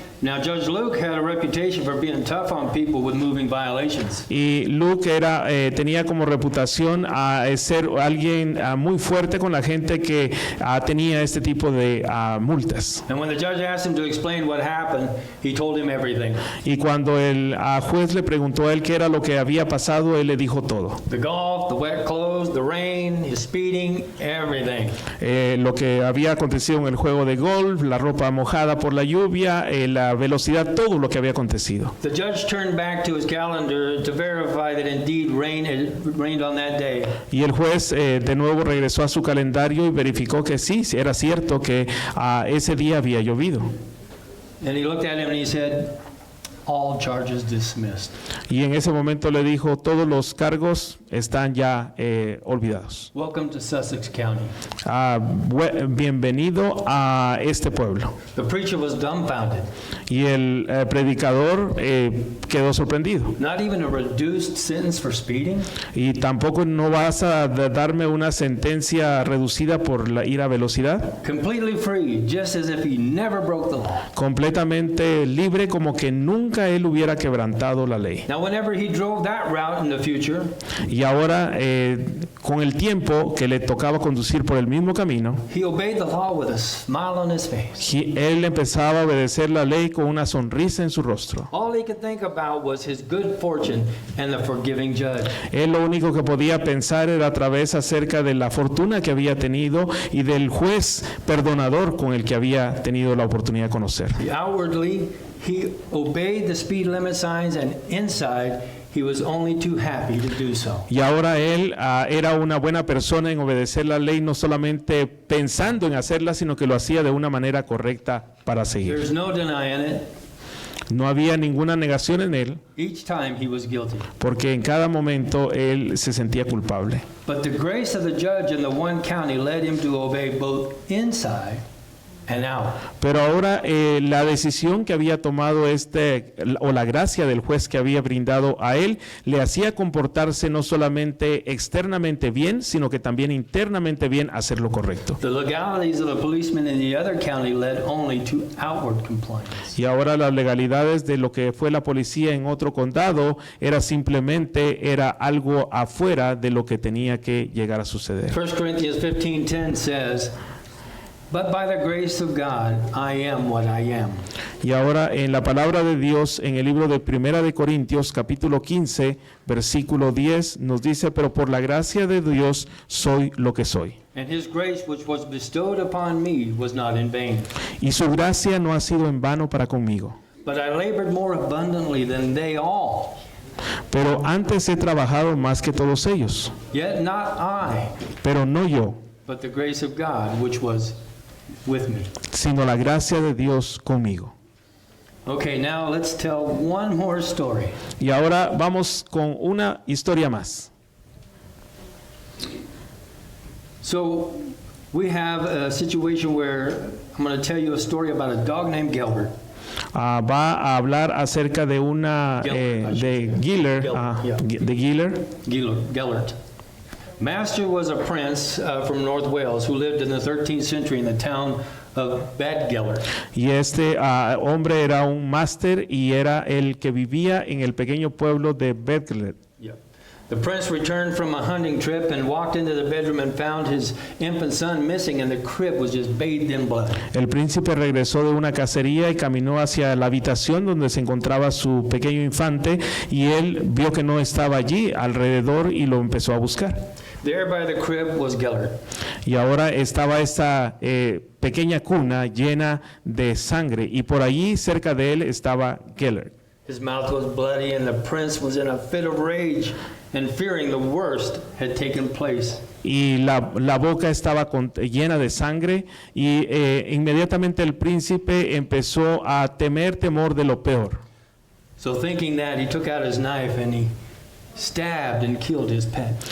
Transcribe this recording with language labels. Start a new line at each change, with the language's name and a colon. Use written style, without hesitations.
English: Now, Judge Luke had a reputation for being tough on people with moving violations.
Spanish: Y Luke tenía como reputación a ser alguien muy fuerte con la gente que tenía este tipo de multas.
English: And when the judge asked him to explain what happened, he told him everything.
Spanish: Y cuando el juez le preguntó a él qué era lo que había pasado, él le dijo todo.
English: The golf, the wet clothes, the rain, his speeding, everything.
Spanish: Lo que había acontecido en el juego de golf, la ropa mojada por la lluvia, la velocidad, todo lo que había acontecido.
English: The judge turned back to his calendar to verify that indeed rained on that day.
Spanish: Y el juez de nuevo regresó a su calendario y verificó que sí, era cierto que ese día había llovido.
English: And he looked at him and he said, "All charges dismissed."
Spanish: Y en ese momento le dijo, todos los cargos están ya olvidados.
English: Welcome to Sussex County.
Spanish: Bienvenido a este pueblo.
English: The preacher was dumbfounded.
Spanish: Y el predicador quedó sorprendido.
English: Not even a reduced sentence for speeding?
Spanish: Y tampoco no vas a darme una sentencia reducida por ir a velocidad.
English: Completely free, just as if he never broke the law.
Spanish: Completamente libre, como que nunca él hubiera quebrantado la ley.
English: Now, whenever he drove that route in the future,
Spanish: Y ahora, con el tiempo que le tocaba conducir por el mismo camino,
English: he obeyed the law with a smile on his face.
Spanish: él empezaba a obedecer la ley con una sonrisa en su rostro.
English: All he could think about was his good fortune and the forgiving judge.
Spanish: Él lo único que podía pensar era a través acerca de la fortuna que había tenido y del juez perdonador con el que había tenido la oportunidad de conocer.
English: Outwardly, he obeyed the speed limit signs, and inside, he was only too happy to do so.
Spanish: Y ahora él era una buena persona en obedecer la ley, no solamente pensando en hacerla, sino que lo hacía de una manera correcta para seguir.
English: There's no denying it.
Spanish: No había ninguna negación en él,
English: Each time he was guilty.
Spanish: porque en cada momento él se sentía culpable.
English: But the grace of the judge in the one county led him to obey both inside and out.
Spanish: Pero ahora la decisión que había tomado o la gracia del juez que había brindado a él, le hacía comportarse no solamente externamente bien, sino que también internamente bien, hacer lo correcto.
English: The legalities of the policeman in the other county led only to outward compliance.
Spanish: Y ahora las legalidades de lo que fue la policía en otro condado era algo afuera de lo que tenía que llegar a suceder.
English: 1 Corinthians 15:10 says, "But by the grace of God, I am what I am."
Spanish: Y ahora en la palabra de Dios, en el libro de Primera de Corintios, capítulo 15, versículo 10, nos dice, pero por la gracia de Dios soy lo que soy.
English: And his grace which was bestowed upon me was not in vain.
Spanish: Y su gracia no ha sido en vano para conmigo.
English: But I labored more abundantly than they all.
Spanish: Pero antes he trabajado más que todos ellos.
English: Yet not I,
Spanish: Pero no yo,
English: but the grace of God which was with me.
Spanish: sino la gracia de Dios conmigo.
English: Okay, now let's tell one more story.
Spanish: Y ahora vamos con una historia más.
English: So we have a situation where I'm going to tell you a story about a dog named Gilbert.
Spanish: va a hablar acerca de una de Giller, de
English: Gellert. Master was a prince from North Wales who lived in the 13th century in the town of Bad Gellert.
Spanish: Y este hombre era un máster y era el que vivía en el pequeño pueblo de Bad Gellert.
English: Yeah. The prince returned from a hunting trip and walked into the bedroom and found his infant son missing, and the crib was just bathed in blood.
Spanish: El príncipe regresó de una cacería y caminó hacia la habitación donde se encontraba su pequeño infante, y él vio que no estaba allí alrededor y lo empezó a buscar.
English: There by the crib was Gellert.
Spanish: Y ahora estaba esta pequeña cuna llena de sangre, y por allí cerca de él estaba Gellert.
English: His mouth was bloody, and the prince was in a fit of rage, and fearing the worst had taken place.
Spanish: Y la boca estaba llena de sangre, y inmediatamente el príncipe empezó a temer temor de lo peor.
English: So thinking that, he took out his knife and he stabbed and killed his pet.